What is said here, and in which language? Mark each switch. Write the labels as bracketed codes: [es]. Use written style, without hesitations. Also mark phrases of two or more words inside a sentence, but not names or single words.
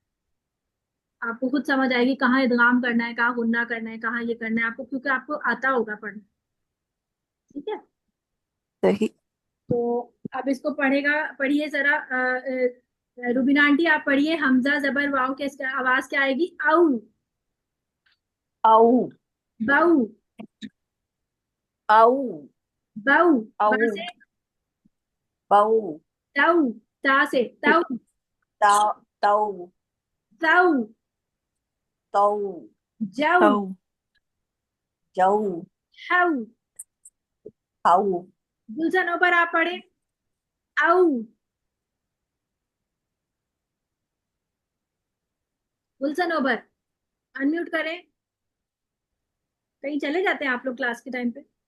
[hi] आपको खुद समझ आएगी कहाँ इदगाम करना है, कहाँ गुन्ना करना है, कहाँ ये करना है आपको, क्योंकि आपको आता होगा पढ़ना। ठीक है, सही। तो अब इसको पढ़िए जरा। रुबीना आंटी आप पढ़िए, हमजा जबर वाव के इसका आवाज क्या आएगी? आऊ। आऊ बाऊ। आऊ बाऊ। बा आऊ से बाऊ ताऊ, ता से ताऊ, ताऊ ताऊ ताऊ, ताऊ जाऊ, ताऊ। जाऊ हाउ। खाऊ गुलशन पर आप पढ़े, आऊ। गुलशन ओबर अनम्यूट करें, कहीं चले जाते हैं आप लोग क्लास के टाइम पे।